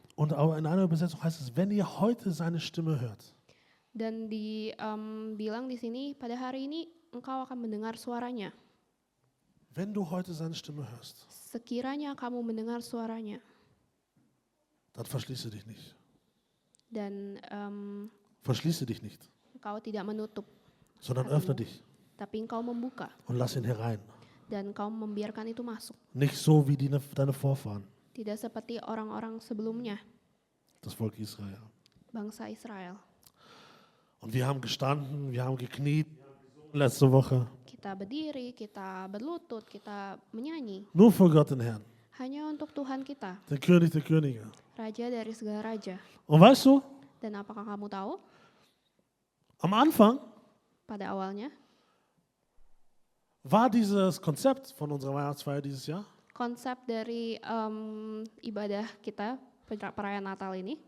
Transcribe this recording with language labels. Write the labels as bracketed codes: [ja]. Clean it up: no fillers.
[de] Und auch in einer Übersetzung heißt es, wenn ihr heute seine Stimme hört. [id] Dan bilang di sini pada hari ini engkau akan mendengar suaranya. [de] Wenn du heute seine Stimme hörst, [id] Sekiranya kamu mendengar suaranya [de] dann verschließe dich nicht. [id] dan [de] Verschließe dich nicht, [id] engkau tidak menutup, [de] sondern öffne dich [id] tapi engkau membuka [de] und lass ihn herein. [id] dan engkau membiarkan itu masuk. [de] Nicht so wie deine Vorfahren, [id] Tidak seperti orang-orang sebelumnya, [de] das Volk Israel. [id] bangsa Israel. [de] Und wir haben gestanden, wir haben gekniet letzte Woche. [id] Kita berdiri, kita berlutut, kita menyanyi [de] Nur für Gott den Herrn, [id] hanya untuk Tuhan kita, [de] den König der Könige. [id] Raja dari segala raja. [de] Und weißt du, [id] Dan apakah kamu tahu? [de] am Anfang [id] Pada awalnya [de] war dieses Konzept von unserer Weihnachtsfeier dieses Jahr [id] Konsep dari ibadah kita, perayaan Natal ini,